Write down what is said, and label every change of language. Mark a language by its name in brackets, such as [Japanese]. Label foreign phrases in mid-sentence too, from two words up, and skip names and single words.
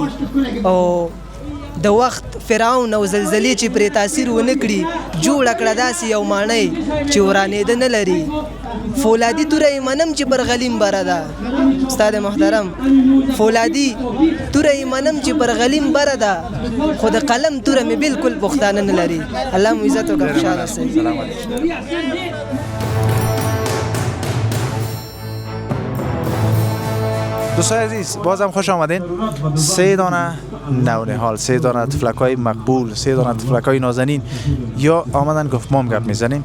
[Pashto] او د وخت فرعون او زلزلې چې پرې تاثیر ونه کړي، جوړه کړه داسې یو ماڼۍ چې ورانېده نه لري. فولادي توره یې منم چې پر غلیم بره ده، استاد محترم فولادي توره یې منم چې پر غلیم بره ده، خو د قلم توره مې بالکل پښتانه نه لري. الله مو عزت وکړه، خوشحاله اوسئ. [Persian] دوستان عزیز بازم خوش آمدین. 3 دانه نونهال، 3 دانه تفلک‌های مقبول، 3 دانه تفلک‌های نازنین یا آمدن گفت ما هم گپ میزنیم.